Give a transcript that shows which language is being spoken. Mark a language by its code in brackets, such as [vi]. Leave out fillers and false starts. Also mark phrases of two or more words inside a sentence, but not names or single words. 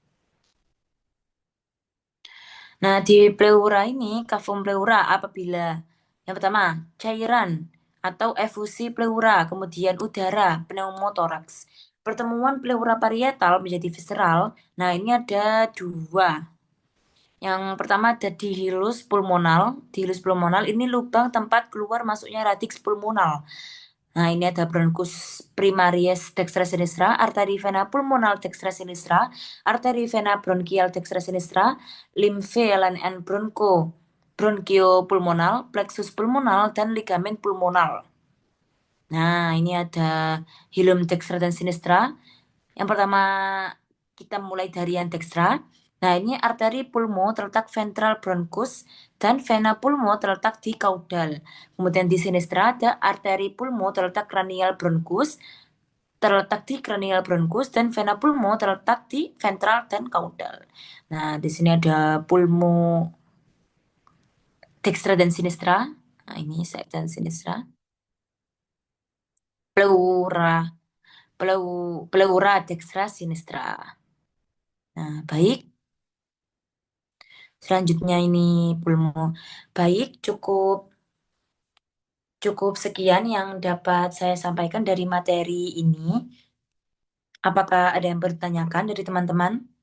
[id] Nah, di pleura ini, kavum pleura apabila yang pertama, cairan atau efusi pleura, kemudian udara, pneumotoraks. Pertemuan pleura parietal menjadi visceral. Nah, ini ada dua. Yang pertama ada dihilus pulmonal. Dihilus pulmonal ini lubang tempat keluar masuknya radix pulmonal. Nah, ini ada bronchus primaries dextra sinistra, arteri vena pulmonal dextra sinistra, arteri vena bronchial dextra sinistra, limfe and bronchiopulmonal, plexus pulmonal, dan ligamen pulmonal. Nah, ini ada hilum dextra dan sinistra. Yang pertama kita mulai dari yang dextra. Nah, ini arteri pulmo terletak ventral bronchus dan vena pulmo terletak di caudal. Kemudian di sinistra ada arteri pulmo terletak di cranial bronchus dan vena pulmo terletak di ventral dan caudal. Nah, di sini ada pulmo dextra dan sinistra. Nah, ini dan sinistra. Pleura pleura dextra sinistra. Nah, baik. Selanjutnya ini pulmo. Baik, cukup cukup sekian yang dapat saya sampaikan dari materi ini. Apakah ada yang bertanyakan dari teman-teman?